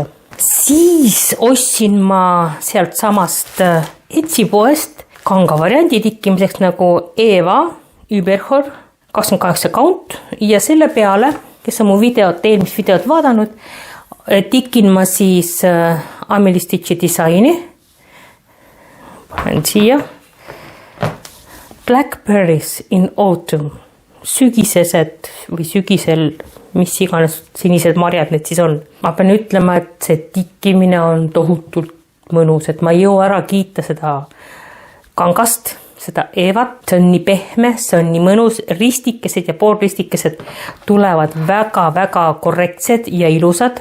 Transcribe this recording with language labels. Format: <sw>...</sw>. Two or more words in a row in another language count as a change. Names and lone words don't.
<et>Siis ostsin ma sealt samast Etsi poest kanga variandi tikkimiseks nagu Eva Überhor 28 count ja selle peale, kes on mu eelmist videot vaadanud, tikin ma siis Amelie Stitchi disaini. Panen siia. Blackberries in autumn. Sügisesed või sügisel, mis iganes sinised marjad need siis on. Ma pean ütlema, et see tikkimine on tohutult mõnus, et ma ei jõua ära kiita seda kangast, seda Evat. See on nii pehme, see on nii mõnus, ristikesed ja poolristikesed tulevad väga-väga korrektsed ja ilusad.</et>